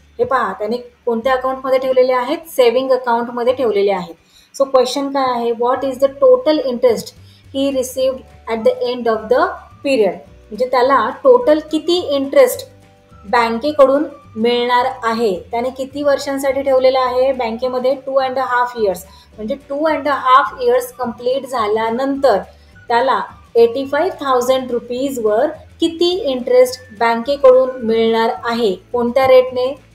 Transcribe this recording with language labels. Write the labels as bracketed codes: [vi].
[mr] हे पहा, त्याने कोणत्या अकाउंटमध्ये ठेवलेले आहेत? सेव्हिंग अकाउंटमध्ये ठेवलेले आहेत. सो क्वेश्चन काय आहे? [en] What is the total interest he received at the end of the period. [mr] म्हणजे त्याला टोटल किती इंटरेस्ट बँकेकडून मिळणार आहे. त्याने किती वर्षांसाठी ठेवलेलं आहे बँकेमध्ये? 2.5 इयर्स. म्हणजे 2.5 इयर्स कंप्लीट झाल्यानंतर त्याला 85,000 रुपीजवर किती इंटरेस्ट बँकेकडून मिळणार आहे? कोणत्या रेटने?